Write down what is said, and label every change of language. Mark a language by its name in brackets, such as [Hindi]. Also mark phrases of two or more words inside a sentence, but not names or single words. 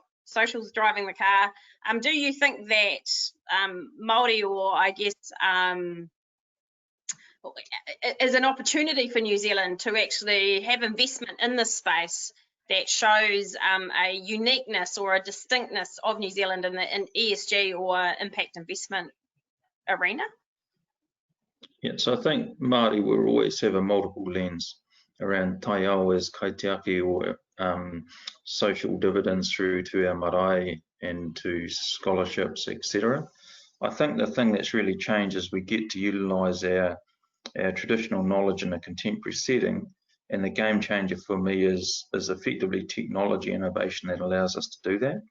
[English] Social's driving the car. Do you think that Māori, or I guess, is an opportunity for New Zealand to actually have investment in this space that shows a uniqueness or a distinctness of New Zealand in the ESG or impact investment arena? Yeah, so I think Māori will always have a multiple lens around [Māori] tai awa's kaitiaki [English] or social dividends through to our marae and to scholarships, etc. I think the thing that's really changed is we get to utilise our traditional knowledge in a contemporary setting, and the game changer for me is effectively technology innovation that allows us to do that.